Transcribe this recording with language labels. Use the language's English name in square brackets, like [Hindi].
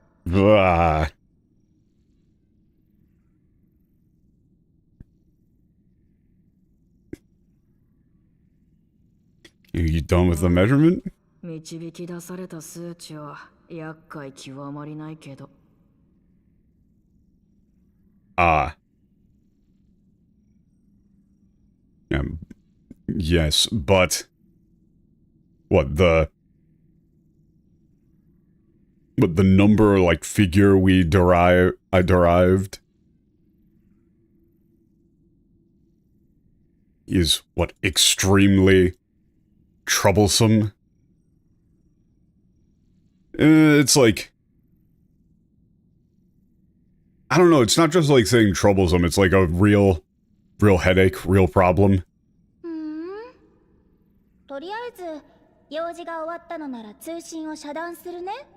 [English] Ah. You done with the measurement? [Japanese] 導き出された数値は厄介極まりないけど。 Ah. [English] Yes, but... What, the number, like, figure I derived is, what, extremely troublesome? It's like... I don't know, it's not just like saying troublesome, it's like a real headache, real problem. [Japanese] とりあえず用事が終わったのなら通信を遮断するね。